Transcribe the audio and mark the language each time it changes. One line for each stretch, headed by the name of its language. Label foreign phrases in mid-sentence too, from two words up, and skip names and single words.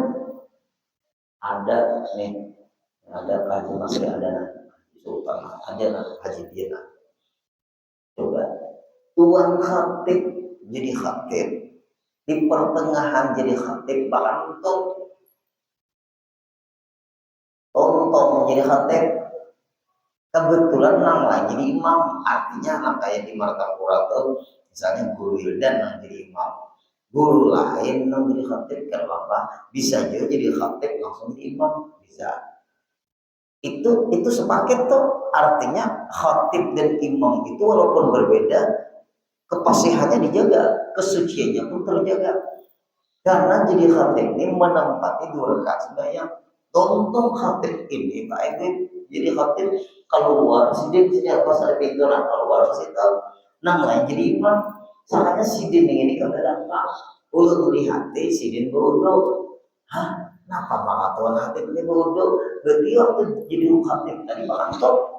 Banjar: Ada nih, ada haji masih ada sultan, ada haji dia. Coba tuan khatib jadi khatib di pertengahan jadi khatib bahkan untuk jadi khatib kebetulan nang lagi jadi imam, artinya nang kayak di Martapura tuh misalnya guru Wildan nang jadi imam, guru lain nang jadi khatib kan apa bisa juga jadi khatib langsung jadi imam bisa. Itu sepaket tuh, artinya khatib dan imam itu walaupun berbeda kepasihannya dijaga, kesuciannya pun terjaga. Karena jadi khatib ini menempati 2 rakaat sembahyang. Tonton khatib ini Pak Ibu jadi khatib keluar sidin sejak pas ada pintu nah keluar situ namanya jadi imam. Soalnya sidin ini kebetulan Pak ulun melihat sidin beruduk. Hah? Kenapa malah tuan khatib ini beruduk? Berarti waktu jadi khatib tadi mengantuk.